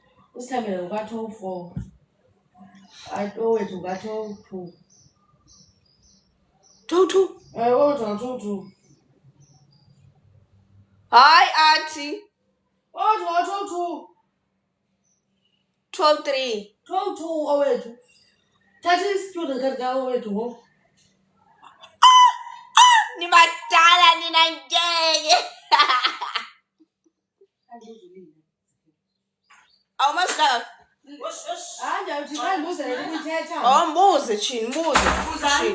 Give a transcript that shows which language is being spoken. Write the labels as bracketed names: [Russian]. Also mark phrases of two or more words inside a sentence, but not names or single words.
[Xhosa] Usithembele uka-24. Owethu uka-22. 22. Owethu uka-22. Hayi athi. Owethu uka-22. 12-3. 22 owethu. Thatha i- [English] student card [Xhosa] ka-owethu ngoku. Nibadala nina ngeke. Awumazi kangaka? hayi ndiyawuthi xa ndibuzele ukuthetha Oh, mbuze Chini, mbuze. Buzani.